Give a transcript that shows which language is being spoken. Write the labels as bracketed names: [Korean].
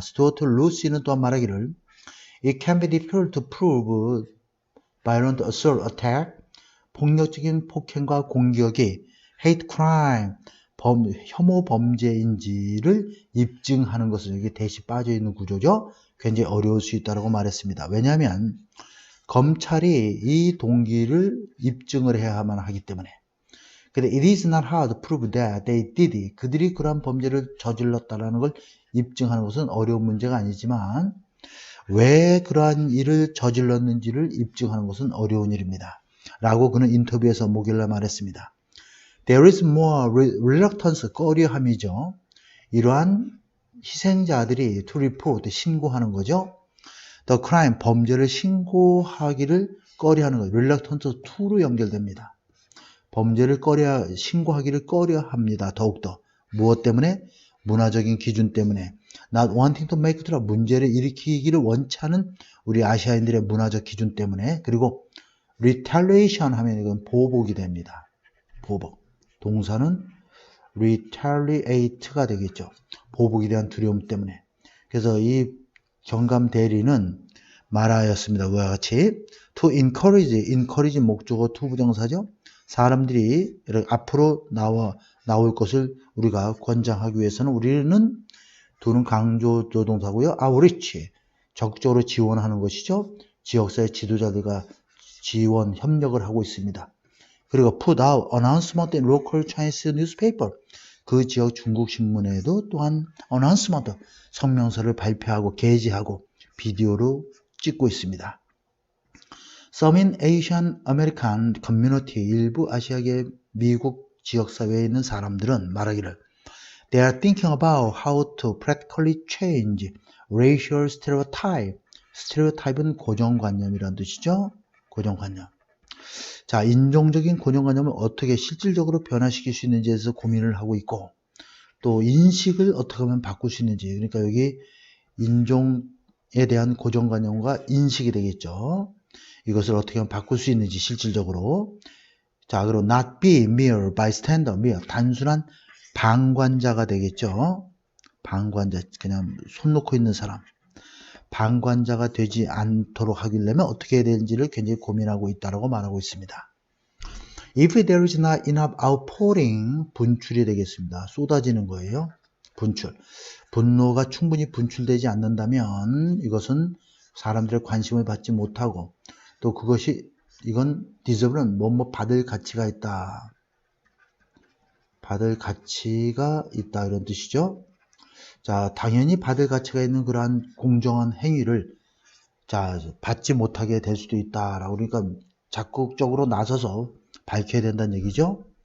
[Korean] 스튜어트 루시는 또한 말하기를 [English] It can be difficult to prove violent assault attack [Korean] 폭력적인 폭행과 공격이 [English] hate crime [Korean] 혐오 범죄인지를 입증하는 것은 여기 대시 빠져 있는 구조죠. 굉장히 어려울 수 있다고 말했습니다. 왜냐하면 검찰이 이 동기를 입증을 해야만 하기 때문에. 근데 [English] it is not hard to prove that they did it. [Korean] 그들이 그러한 범죄를 저질렀다는 걸 입증하는 것은 어려운 문제가 아니지만 왜 그러한 일을 저질렀는지를 입증하는 것은 어려운 일입니다. 라고 그는 인터뷰에서 목요일날 말했습니다. [English] There is more reluctance, [Korean] 꺼려함이죠. 이러한 희생자들이 [English] to report, [Korean] 신고하는 거죠. [English] The crime, [Korean] 범죄를 신고하기를 꺼려하는 거예요. reluctance to로 연결됩니다. 범죄를 신고하기를 꺼려합니다. 더욱더. 무엇 때문에? 문화적인 기준 때문에. [English] Not wanting to make trouble, [Korean] 문제를 일으키기를 원치 않은 우리 아시아인들의 문화적 기준 때문에. 그리고 retaliation 하면 이건 보복이 됩니다. 보복. 동사는 retaliate가 되겠죠. 보복에 대한 두려움 때문에. 그래서 이 경감 대리는 말하였습니다. 그와 같이 to encourage 목적어 to 부정사죠. 사람들이 앞으로 나올 것을 우리가 권장하기 위해서는 우리는 도는 강조 조동사고요. outreach 적극적으로 지원하는 것이죠. 지역사회 지도자들과 지원 협력을 하고 있습니다. 그리고 [English] put out announcement in local Chinese newspaper. [Korean] 그 지역 중국 신문에도 또한 announcement, 성명서를 발표하고 게재하고 비디오로 찍고 있습니다. [English] Some in Asian American community, [Korean] 일부 아시아계 미국 지역사회에 있는 사람들은 말하기를 [English] They are thinking about how to practically change racial stereotype. [Korean] stereotype은 고정관념이라는 뜻이죠. 고정관념. 자, 인종적인 고정관념을 어떻게 실질적으로 변화시킬 수 있는지에 대해서 고민을 하고 있고 또 인식을 어떻게 하면 바꿀 수 있는지 그러니까 여기 인종에 대한 고정관념과 인식이 되겠죠. 이것을 어떻게 하면 바꿀 수 있는지 실질적으로 자, 그리고 [English] not be mere bystander, [Korean] mere 단순한 방관자가 되겠죠. 방관자, 그냥 손 놓고 있는 사람. 방관자가 되지 않도록 하려면 어떻게 해야 되는지를 굉장히 고민하고 있다고 말하고 있습니다. [English] If there is not enough outpouring, [Korean] 분출이 되겠습니다. 쏟아지는 거예요. 분출. 분노가 충분히 분출되지 않는다면 이것은 사람들의 관심을 받지 못하고 또 그것이 이건 deserve는 뭐뭐 받을 가치가 있다. 받을 가치가 있다 이런 뜻이죠. 자, 당연히 받을 가치가 있는 그러한 공정한 행위를 자, 받지 못하게 될 수도 있다라고 그러니까 적극적으로 나서서 밝혀야 된다는 얘기죠.